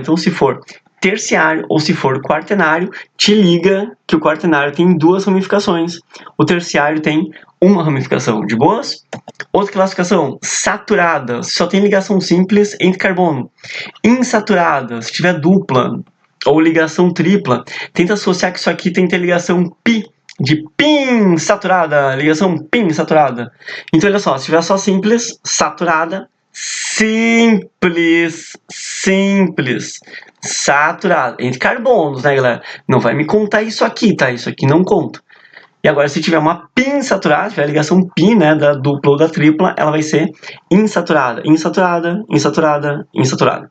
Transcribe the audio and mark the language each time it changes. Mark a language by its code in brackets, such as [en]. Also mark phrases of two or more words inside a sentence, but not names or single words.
[pt] Então, se for terciário ou se for quaternário, te liga que o quaternário tem duas ramificações. O terciário tem uma ramificação, de boas? Outra classificação, saturada, só tem ligação simples entre carbono. Insaturada, se tiver dupla ou ligação tripla, tenta associar que isso aqui tem que ter ligação pi, de pin saturada, ligação pin saturada. Então, olha só, se tiver só simples, saturada, simples, saturada, entre carbonos, né, galera? Não vai me contar isso aqui, tá? Isso aqui não conta. E agora, se tiver uma pin saturada, tiver a ligação pi, né, da dupla ou da tripla, ela vai ser insaturada, insaturada, insaturada, insaturada.